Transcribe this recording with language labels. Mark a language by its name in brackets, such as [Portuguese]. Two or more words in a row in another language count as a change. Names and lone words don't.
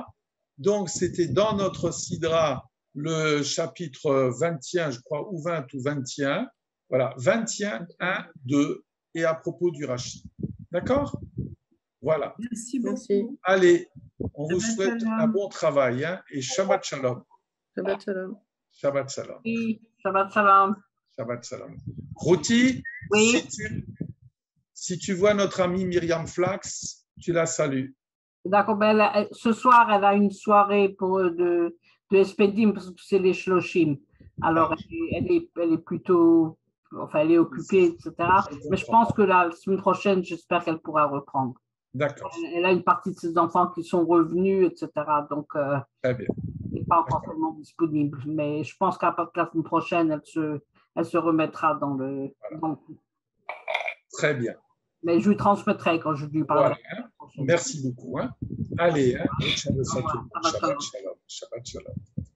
[French] Donc, c'était dans notre Sidra le chapitre 21, je crois, ou 20 ou 21. Voilà, 21, 1, 2, et à propos du Rashi. D'accord? Voilà. Merci beaucoup. Allez, on vous souhaite un bon travail et [Hebrew] שבת שלום. שבת שלום. שבת שלום. Oui, שבת שלום. שבת שלום. [French] Ruti, oui. si tu vois notre amie Myriam Flax, tu la salues. D'accord, ce soir, elle a une soirée de Espedim, parce que c'est les Shloshim. Alors, elle est plutôt, elle est occupée, etc. Mais je pense que la semaine prochaine, j'espère qu'elle pourra reprendre. D'accord. Elle a une partie de ses enfants qui sont revenus, etc. Donc, Très bien. elle n'est pas encore tellement disponible. Mais je pense qu'à partir de la semaine prochaine, elle se remettra dans le coup. Très bien. Mais je lui transmettrai quand je lui parlerai. Voilà. Merci beaucoup. Allez, [Hebrew] Shabbat שבת שלום. שלום. שבת שלום.